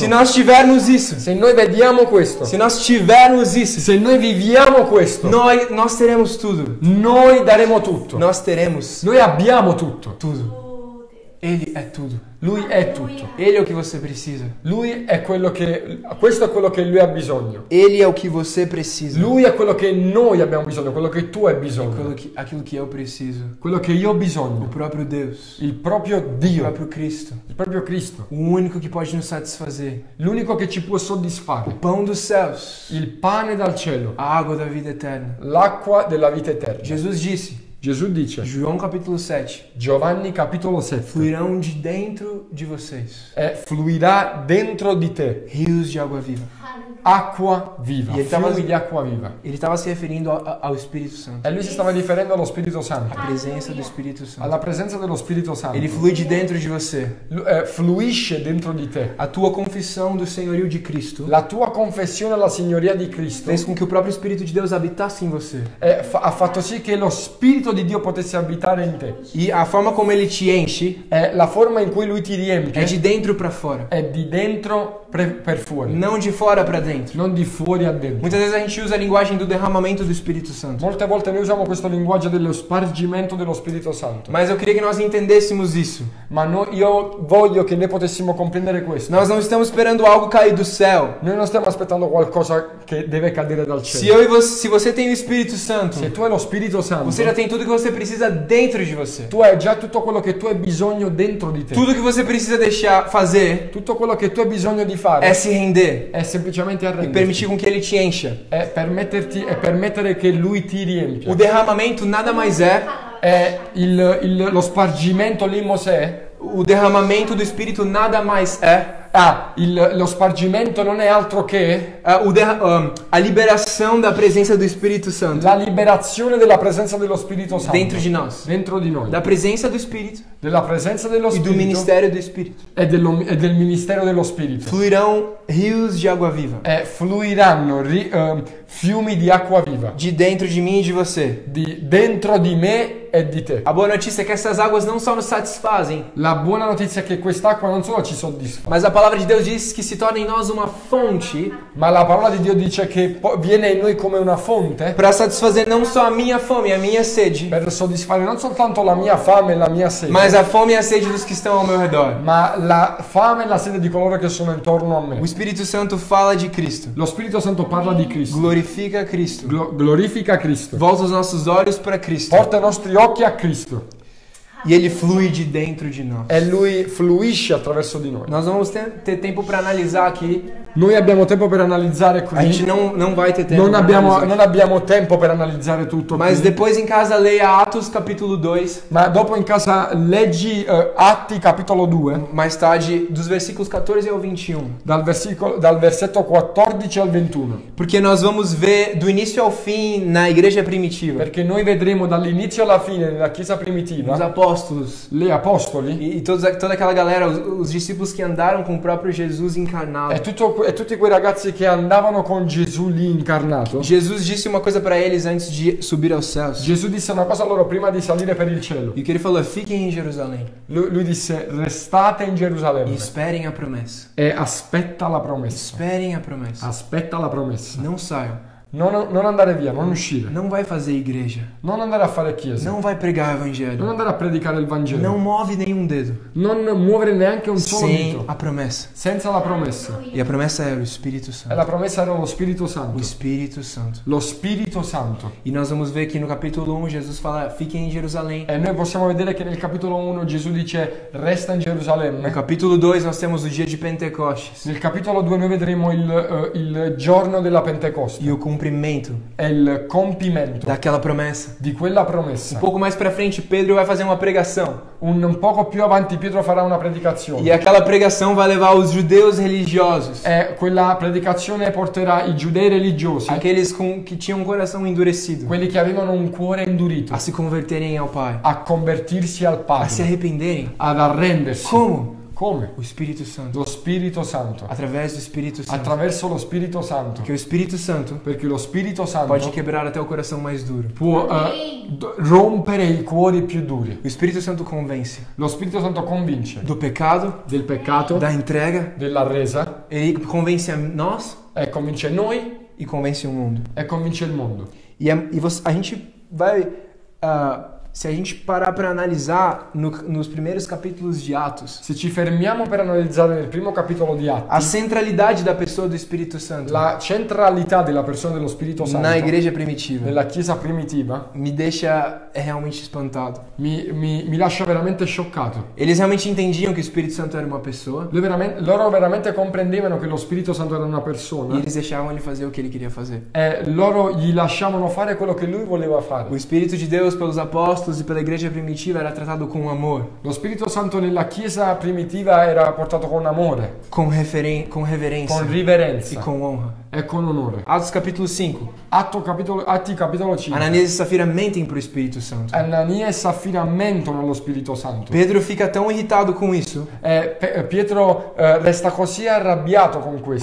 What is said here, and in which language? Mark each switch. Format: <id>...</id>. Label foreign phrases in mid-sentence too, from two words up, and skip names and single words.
<pt>se nós tivermos isso,</pt> <it>se noi vediamo questo,</it> <pt>se nós tivermos isso,</pt> <it>se noi viviamo questo,</it> <pt>nós teremos tudo.</pt> <it>noi daremo tutto.</it> <pt>Nós teremos</pt> <it>Noi abbiamo tutto.</it> <pt>tudo. Ele é tudo.</pt> <it>Lui è tutto.</it> <pt>Ele é o que você precisa.</pt> <it>Lui è quello che questo è quello che lui ha bisogno.</it> <pt>Ele é o que você precisa.</pt> <it>Lui è quello che noi abbiamo bisogno, quello che tu hai bisogno,</it> <pt>Aquilo que eu preciso.</pt> <it>quello che io ho</it> <pt>O</pt> <it>bisogno,</it> <pt>próprio Deus.</pt> <it>il proprio</it> <pt>O</pt> <it>Dio,</it> <pt>próprio Cristo.</pt> <it>il proprio Cristo,</it> <pt>O único que pode nos satisfazer.</pt> <it>l'unico che ci può soddisfare,</it> <pt>O pão dos céus.</pt> <it>il pane dal cielo,</it> <pt>A água da vida eterna.</pt> <it>l'acqua della vita eterna.</it> <pt>Jesus disse:</pt> <it>Gesù dice,</it> <pt>João capítulo 7,</pt> <it>Giovanni capitolo 7,</it> <pt>fluirão de dentro de vocês</pt> <it>fluirà dentro di te</it> <pt>rios de água viva.</pt> <it>acqua viva,</it> <pt>E ele tava-</pt> <it>fiumi di acqua viva.</it> <pt>Ele estava se referindo ao Espírito Santo,</pt> <it>E lui si stava riferendo allo Spirito Santo,</it> <pt>a presença do Espírito Santo.</pt> <it>alla presenza dello Spirito Santo.</it> <pt>Ele flui de dentro de você.</pt> <it>Fluisce dentro di te.</it> <pt>A tua confissão do senhorio de Cristo</pt> <it>La tua confessione alla signoria di Cristo</it> <pt>fez com que o próprio Espírito de Deus habitasse em você.</pt> <it>ha fatto sì che lo Spirito di Dio potesse abitare in te.</it> <pt>E a forma como ele te enche</pt> <it>La forma in cui lui ti</it> <pt>é</pt> <it>riempie</it> <pt>de dentro para fora,</pt> <it>è di dentro per fuori,</it> <pt>não de fora para dentro.</pt> <it>non di fuori a dentro.</it> <pt>Muitas vezes a gente usa a linguagem do derramamento do Espírito Santo.</pt> <it>Molte volte noi usiamo questo linguaggio dello spargimento dello Spirito Santo,</it> <pt>Mas eu queria que nós entendêssemos isso.</pt> <it>ma io voglio che noi potessimo comprendere questo.</it> <pt>Nós não estamos esperando algo cair do céu.</pt> <it>Noi non stiamo aspettando qualcosa che deve cadere dal</it> <pt>Se</pt> <it>cielo.</it> <pt>eu e você, se você tem o Espírito Santo,</pt> <it>Se tu hai lo Spirito Santo,</it> <pt>você já tem tudo que você precisa dentro de você.</pt> <it>tu hai già tutto quello che tu hai bisogno dentro di te.</it> <pt>Tudo que você precisa deixar fazer</pt> <it>Tutto quello che tu hai bisogno di fare</it> <pt>é se render</pt> <it>è semplicemente</it> <pt>e</pt> <it>arrenderti.</it> <pt>permitir com que ele te encha.</pt> <it>È permettere che lui ti</it> <pt>O</pt> <it>riempia.</it> <pt>derramamento nada mais é</pt> <it>È lo spargimento limosè.</it> <pt>o derramamento do Espírito nada mais é</pt> <it>Lo spargimento non è altro che</it> <pt>a liberação da presença do Espírito Santo</pt> <it>la liberazione della presenza dello Spirito Santo</it> <pt>dentro de nós.</pt> <it>dentro di noi,</it> <pt>Da presenza do Espírito</pt> <it>della presenza dello</it> <pt>e do</pt> <it>Spirito</it> <pt>ministério do Espírito.</pt> <it>e del ministero dello Spirito.</it> <pt>Fluirão rios de água viva</pt> <it>Fluiranno fiumi di acqua viva</it> <pt>de dentro de mim e de você.</pt> <it>dentro di me e di te.</it> <pt>A boa notícia é que essas águas não só nos satisfazem,</pt> <it>La buona notizia è che quest'acqua non solo ci soddisfa,</it> <pt>mas a palavra de Deus diz que se torna em nós uma fonte</pt> <it>ma la parola di Dio dice che viene in noi come una fonte</it> <pt>para satisfazer não só a minha fome e a minha sede,</pt> <it>per soddisfare non soltanto la mia fame e la mia sete,</it> <pt>mas a fome e a sede dos que estão ao meu redor.</pt> <it>ma la fame e la sete di coloro che sono intorno a me.</it> <pt>O Espírito Santo fala de Cristo,</pt> <it>Lo Spirito Santo parla di Cristo,</it> <pt>glorifica Cristo,</pt> <it>glorifica Cristo,</it> <pt>volta os nossos olhos para Cristo</pt> <it>porta i nostri occhi a Cristo</it> <pt>e ele flui de dentro de nós.</pt> <it>e lui fluisce attraverso di noi.</it> <pt>Nós vamos ter tempo para analisar aqui.</pt> <it>Noi abbiamo tempo per analizzare</it> <pt>A gente</pt> <it>qui,</it> <pt>não vai ter tempo.</pt> <it>non</it> <pt>pra</pt> <it>abbiamo,</it> <pt>analisar.</pt> <it>non abbiamo tempo per analizzare tutto</it> <pt>Mas</pt> <it>qui.</it> <pt>depois em casa leia Atos capítulo 2,</pt> <it>Ma dopo in casa leggi Atti capitolo 2</it> <pt>mais tarde dos versículos 14 ao 21.</pt> <it>dal versetto 14 al 21,</it> <pt>Porque nós vamos ver do início ao fim na igreja primitiva.</pt> <it>perché noi vedremo dall'inizio alla fine nella chiesa</it> <pt>Os</pt> <it>primitiva</it> <pt>apóstolos</pt> <it>gli apostoli</it> <pt>e toda aquela galera, os discípulos que andaram com o próprio Jesus encarnado.</pt> <it>e tutti quei ragazzi che andavano con Gesù lì incarnato.</it> <pt>Jesus disse uma coisa para eles antes de subir aos céus.</pt> <it>Gesù disse una cosa a loro prima di salire per il cielo.</it> <pt>E o que ele falou é: fiquem em Jerusalém</pt> <it>Lui disse restate in</it> <pt>e</pt> <it>Gerusalemme</it> <pt>esperem a promessa.</pt> <it>e aspetta la promessa.</it> <pt>Esperem a promessa.</pt> <it>Aspetta la promessa.</it> <pt>Não saiam.</pt> <it>Non andare via, non uscire.</it> <pt>Não vai fazer igreja.</pt> <it>Non andare a fare chiesa.</it> <pt>Não vai pregar</pt> <it>Non</it> <pt>evangelho.</pt> <it>andare a predicare il Vangelo.</it> <pt>Não move nenhum dedo</pt> <it>Non muovere neanche un solo</it> <pt>sem</pt> <it>dito</it> <pt>a promessa.</pt> <it>senza la promessa.</it> <pt>E a promessa era o Espírito</pt> <it>E</it> <pt>Santo.</pt> <it>la promessa era lo Spirito</it> <pt>O</pt> <it>Santo.</it> <pt>Espírito Santo.</pt> <it>Lo Spirito Santo.</it> <pt>E nós vamos ver que no capítulo 1 Jesus fala: fiquem em Jerusalém.</pt> <it>E noi possiamo vedere che nel capitolo 1 Gesù dice resta in</it> <pt>No</pt> <it>Gerusalemme.</it> <pt>capítulo 2 nós temos o dia de Pentecostes</pt> <it>Nel capitolo 2 noi vedremo il giorno della Pentecoste</it> <pt>e o cumprimento</pt> <it>e il compimento</it> <pt>daquela promessa.</pt> <it>di quella</it> <pt>Um</pt> <it>promessa.</it> <pt>pouco mais pra frente, Pedro vai fazer uma pregação.</pt> <it>Un poco più avanti Pietro farà una predicazione.</it> <pt>E aquela pregação vai levar os judeus religiosos,</pt> <it>E quella predicazione porterà i giudei religiosi,</it> <pt>aqueles que tinham um coração endurecido,</pt> <it>quelli che avevano un cuore indurito,</it> <pt>a se converterem ao Pai,</pt> <it>a convertirsi al</it> <pt>a se</pt> <it>Padre,</it> <pt>arrependerem.</pt> <it>ad arrendersi.</it> <pt>Como?</pt> <it>Come?</it> <pt>O Espírito Santo.</pt> <it>Lo Spirito Santo.</it> <pt>Através do Espírito Santo.</pt> <it>Attraverso lo Spirito Santo.</it> <pt>Porque o Espírito Santo</pt> <it>Perché lo Spirito</it> <pt>pode</pt> <it>Santo</it> <pt>quebrar até o coração mais duro.</pt> <it>può rompere i cuori più duri.</it> <pt>O Espírito Santo convence</pt> <it>Lo Spirito Santo convince</it> <pt>do pecado,</pt> <it>del peccato,</it> <pt>da entrega,</pt> <it>della resa,</it> <pt>ele convence a nós</pt> <it>e convince noi</it> <pt>e convence o mundo.</pt> <it>e convince il mondo.</it> <pt>A gente vai se a gente parar para analisar nos primeiros capítulos de Atos,</pt> <it>Se ci fermiamo per analizzare nel primo capitolo di</it> <pt>a</pt> <it>Atti,</it> <pt>centralidade da pessoa do Espírito Santo</pt> <it>la centralità della persona dello Spirito Santo</it> <pt>na igreja primitiva</pt> <it>nella Chiesa primitiva</it> <pt>me deixa realmente espantado.</pt> <it>mi lascia veramente scioccato.</it> <pt>Eles realmente entendiam que o Espírito Santo era uma pessoa</pt> <it>Loro veramente comprendevano che lo Spirito Santo era una</it> <pt>e</pt> <it>persona</it> <pt>eles deixavam ele fazer o que ele queria fazer.</pt> <it>e loro gli lasciavano fare quello che lui voleva fare.</it> <pt>O Espírito de Deus pelos apóstolos e pela igreja primitiva era tratado com amor,</pt> <it>Lo Spirito Santo nella Chiesa primitiva era portato con amore,</it> <pt>com reverência</pt> <it>con</it> <pt>e</pt> <it>riverenza</it> <pt>com honra.</pt> <it>e con onore.</it> <pt>Atos capítulo 5.</pt> <it>Atti capitolo 5.</it> <pt>Ananias e Safira mentem para o Espírito Santo.</pt> <it>Anania e Saffira mentono allo Spirito Santo.</it> <pt>Pedro fica tão irritado com isso,</pt> <it>Pietro resta così arrabbiato con questo.</it>